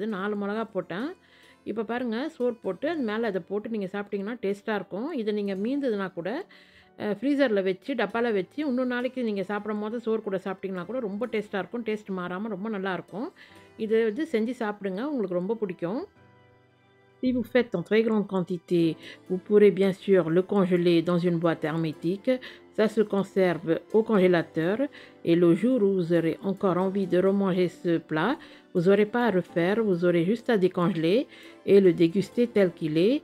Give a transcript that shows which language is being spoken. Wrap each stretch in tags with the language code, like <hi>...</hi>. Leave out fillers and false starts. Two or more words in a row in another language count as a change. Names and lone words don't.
<ta>4 மிளகா போட்டேன். இப்போ பாருங்கள், சோறு போட்டு அது மேலே அதை போட்டு நீங்கள் சாப்பிட்டிங்கன்னா டேஸ்ட்டாக இருக்கும். இதை நீங்கள் மீந்ததுனா கூட ஃப்ரீசரில் வச்சு டப்பாவில் வச்சு இன்னொரு நாளைக்கு நீங்கள் சாப்பிடும் போது சோறு கூட சாப்பிட்டிங்கன்னா கூட ரொம்ப டேஸ்ட்டாக இருக்கும். டேஸ்ட் மாறாமல் ரொம்ப நல்லாயிருக்கும். இதை வந்து செஞ்சு சாப்பிடுங்க, உங்களுக்கு ரொம்ப பிடிக்கும்.</ta> <fr>Si vous faites en très grande quantité, vous pourrez bien sûr le congeler dans une boîte hermétique. Ça se conserve au congélateur et le jour où vous aurez encore envie de remanger ce plat, vous n'aurez pas à refaire, vous aurez juste à décongeler et le déguster tel qu'il est.</fr>